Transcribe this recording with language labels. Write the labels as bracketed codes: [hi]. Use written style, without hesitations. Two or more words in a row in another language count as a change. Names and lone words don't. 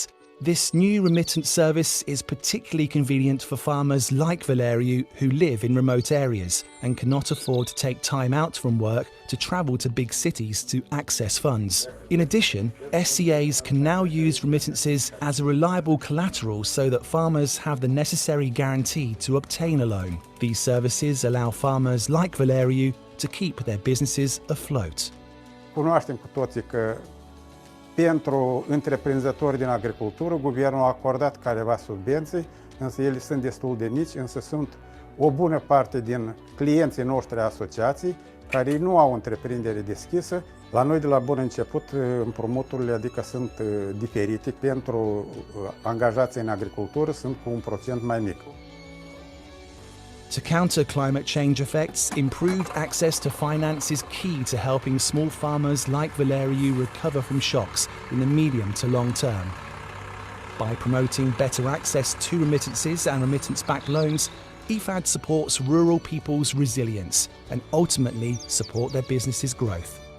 [en] This new remittance service is particularly convenient for farmers like Valeriu who live in remote areas and cannot afford to take time out from work to travel to big cities to access funds. In addition, SCAs can now use remittances as a reliable collateral so that farmers have the necessary guarantee to obtain a loan. These services allow farmers like Valeriu to keep their businesses afloat. [ro] Cunoaștem cu toții că pentru întreprinzători din agricultură, guvernul a acordat careva subvenții, însă ele sunt destul de mici, însă sunt o bună parte din clienții noștri asociații care nu au întreprindere deschisă. La noi de la bun început împrumuturile adică sunt diferite, pentru angajații în agricultură sunt cu un procent mai mic. [en] To counter climate change effects, improved access to finance is key to helping small farmers like Valeriu recover from shocks in the medium to long term. By promoting better access to remittances and remittance-backed loans, IFAD supports rural people's resilience and ultimately support their businesses' growth.